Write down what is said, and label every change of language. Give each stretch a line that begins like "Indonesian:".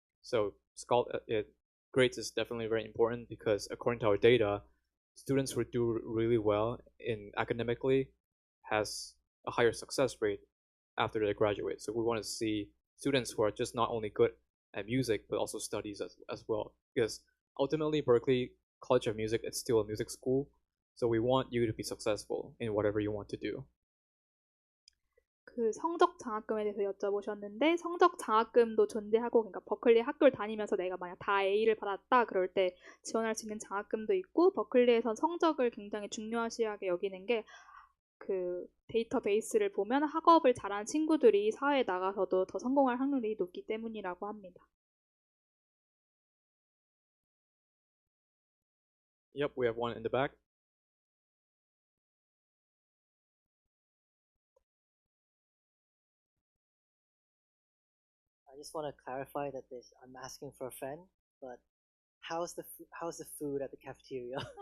English: So grades is definitely very important because according to our data, students who do really well in academically has a higher success rate after they graduate. So we want to see students who are just not only good at music but also studies as well, because ultimately Berklee College of Music, it's still a music school. So we want you to be successful in whatever you want to do.
Korean: 그 성적 장학금에 대해서 여쭤보셨는데 성적 장학금도 존재하고, 그러니까 버클리 학교를 다니면서 내가 만약 다 A를 받았다 그럴 때 지원할 수 있는 장학금도 있고, 버클리에선 성적을 굉장히 중요시하게 여기는 게 그 데이터베이스를 보면 학업을 잘하는 친구들이 사회에 나가서도 더 성공할 확률이 높기 때문이라고 합니다.
English: Yep, we have one in the back. I just want to clarify that I'm asking for a friend, but how's the food at the cafeteria?